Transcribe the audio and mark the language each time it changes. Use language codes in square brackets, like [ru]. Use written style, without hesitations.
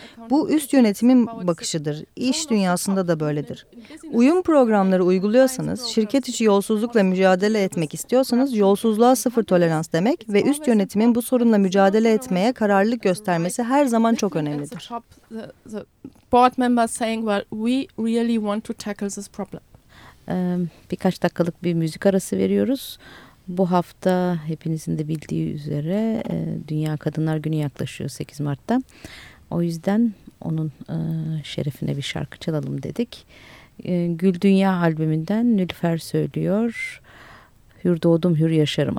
[tr] Bu üst yönetimin bakışıdır, iş dünyasında da böyledir. Uyum programları uyguluyorsanız, şirket içi yolsuzlukla mücadele etmek istiyorsanız, yolsuzluğa sıfır tolerans demek ve üst yönetimin bu sorunla mücadele etmeye kararlılık göstermesi her zaman çok önemlidir. [en] Board members saying, well, we really want to tackle this problem. [tr] Birkaç dakikalık bir müzik arası veriyoruz. Bu hafta hepinizin de bildiği üzere Dünya Kadınlar Günü yaklaşıyor 8 Mart'ta. O yüzden onun şerefine bir şarkı çalalım dedik. Gül Dünya albümünden Nülüfer söylüyor. Hür doğdum hür yaşarım.